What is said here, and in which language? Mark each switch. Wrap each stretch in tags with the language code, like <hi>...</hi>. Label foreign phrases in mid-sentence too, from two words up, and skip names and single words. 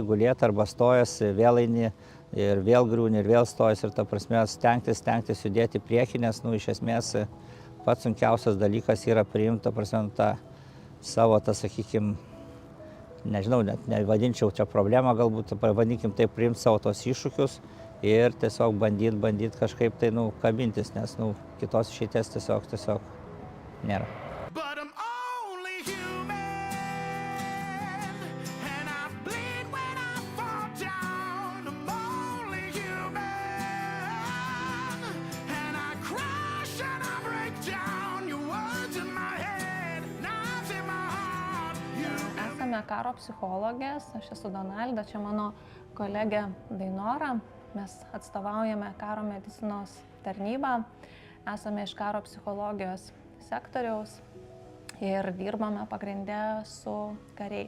<lt>gulėti, arba stojas, vėl eini ir vėl griūni, ir vėl stojas, ir ta prasme stengtis judėti į priekį, nes, iš esmės pats sunkiausias dalykas yra priimti, ta prasme, tą savo, sakykim, nežinau, net nevadinčiau čia problemą, galbūt, pavadinkim taip, priimti savo tos iššūkius ir tiesiog bandyt kažkaip tai, kabintis, nes, kitos išeities tiesiog nėra.</lt> <en>But I'm only human, and I bleed when I fall down. I'm only human, and I crash and I break down. Your words in my head, knives in my heart.</en> <lt>Esame karo psichologės, aš esu Donalda, čia mano kolegė Dainora. Mes atstovaujame karo medicinos tarnybą, esame iš karo psichologijos sektoriaus ir dirbame pagrindę su kariais.</lt>